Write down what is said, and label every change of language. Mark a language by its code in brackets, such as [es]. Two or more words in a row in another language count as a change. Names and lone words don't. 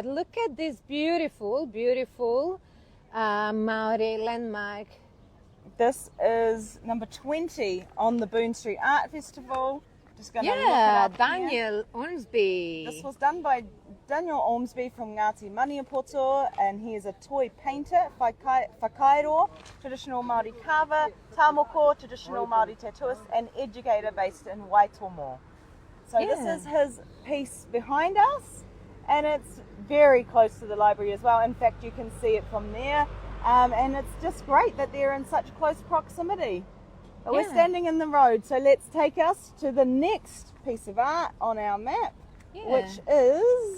[en] Look at this beautiful Maori landmark. This is number 20 on the Boon Street Art Festival. Just going to look it up Daniel here. Ormsby. This was done by Daniel Ormsby from Ngāti Maniapoto, and he is a toy painter, whakairo, traditional Māori carver, tamoko, traditional Māori tattooist, and educator based in Waitomo. So this is his piece behind us, and it's very close to the library as well. In fact, you can see it from there, and it's just great that they're in such close proximity. But we're standing in the road, so let's take us to the next piece of art on our map, which is